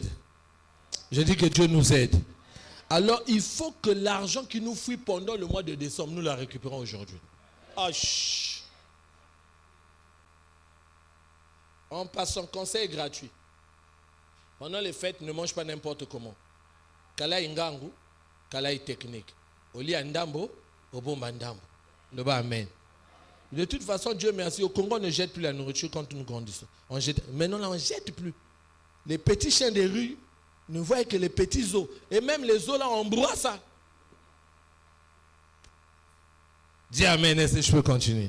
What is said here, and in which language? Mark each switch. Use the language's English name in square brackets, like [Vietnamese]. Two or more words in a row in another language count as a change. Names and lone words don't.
[French] Je dis que Dieu nous aide. Alors, il faut que l'argent qui nous fuit pendant le mois de décembre, nous la récupérons aujourd'hui. En passant, conseil gratuit. Pendant les fêtes, ne mange pas n'importe comment. [Lingala] Kalai ngangu, kalai technique. Oli andambo, obomba ndambo. [French] Le bas amen. De toute façon, Dieu merci. Au Congo, on ne jette plus la nourriture quand nous grandissons. On jette. Maintenant, là, on ne jette plus. Les petits chiens des rues ne voient que les petits os. Et même les os, là, on broie ça. Dis amen, est-ce que je peux continuer?